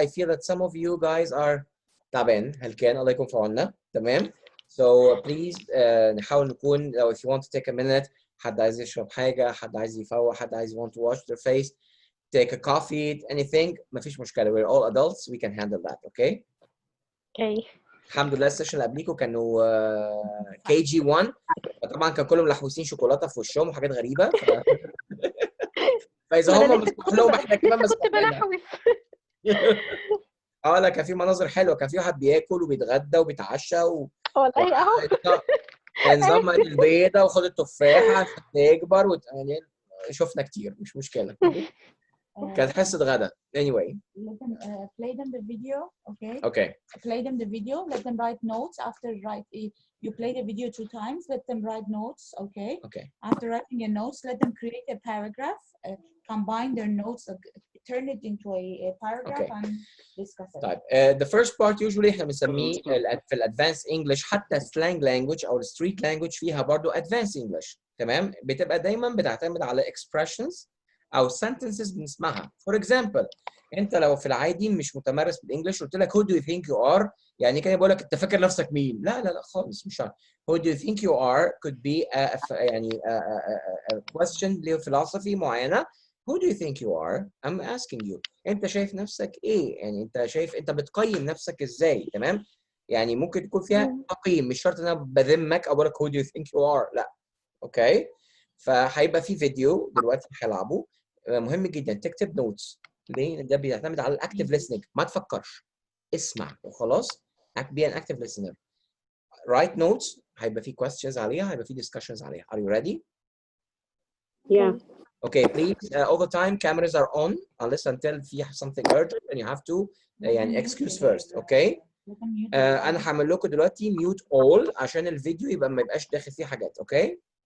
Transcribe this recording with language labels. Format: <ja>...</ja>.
<en>I feel that some of you guys are</en> <ar>تعبان هلكان الله يكون في عوننا. تمام؟</ar> <en>So please</en> <ar>نحاول نكون لو</ar> <en>if you want to take a minute،</en> <ar>حد عايز يشرب حاجة، حد عايز</ar> <en>يفوق، حد عايز want to wash their face, take a coffee, anything،</en> <ar>مفيش مشكلة.</ar> <en>We're all adults, we can handle that, okay? Okay.</en> <ar>الحمد لله السيشن اللي قبليكم كانوا KG1، فطبعا كان كلهم محوسين شوكولاتة في وشهم وحاجات غريبة. فإذا هم مسموح لهم احنا كمان مسموح لنا. لا كان في مناظر حلوة، كان في واحد بياكل وبيتغدى وبيتعشى والله اهو. نظام البيضة وخد التفاحة عشان تكبر يعني شفنا كتير، مش مشكلة. كانت حصة غدا.</ar> <en>Anyway. Let them play them the video, okay? Okay. Play them the video. Let them write notes. After you play the video 2 times. Let them write notes, okay? Okay. After writing your notes, let them create a paragraph. Combine their notes, turn it into a paragraph, and discuss it.</en> <ar>طيب</ar> <en>the first part usually</en> <ar>احنا بنسميه في الادفانس انجلش، حتى</ar> <en>slang language</en> <ar>او الستريت language فيها برضو</ar> <en>advanced English.</en> <ar>تمام؟ بتبقى دايما بتعتمد على expressions او sentences بنسمعها.</ar> <en>For example،</en> <ar>انت لو في العادي مش متمرس بالانجلش قلت لك</ar> <en>who do you think you are،</en> <ar>يعني كان بقول لك انت فاكر نفسك مين؟ لا لا لا خالص، مش عارف.</ar> <en>who do you think you are could be يعني a question</en> <ar>لفلسفي معينه.</ar> <en>who do you think you are؟ I'm asking you.</en> <ar>انت شايف نفسك ايه؟ يعني انت شايف انت بتقيم نفسك ازاي؟ تمام؟ يعني ممكن تكون فيها تقييم، مش شرط ان انا بذمك او بقول لك</ar> <en>who do you think you are،</en> <ar>لا. اوكي؟ فهيبقى في فيديو دلوقتي هلعبه، مهم جدا تكتب نوتس. ليه؟ ده بيعتمد على الاكتيف listening، ما تفكرش، اسمع وخلاص.</ar> <en>be an active listener. write notes،</en> <ar>هيبقى في questions عليها، هيبقى في discussions عليها.</ar> <en>Are you ready? Yeah. Okay, please all the time cameras are on unless until في something urgent and you have to يعني excuse first, okay?</en> <ar>انا هعمل لكم دلوقتي</ar> <en>mute all</en> <ar>عشان الفيديو يبقى ما يبقاش داخل فيه حاجات، okay?</ar>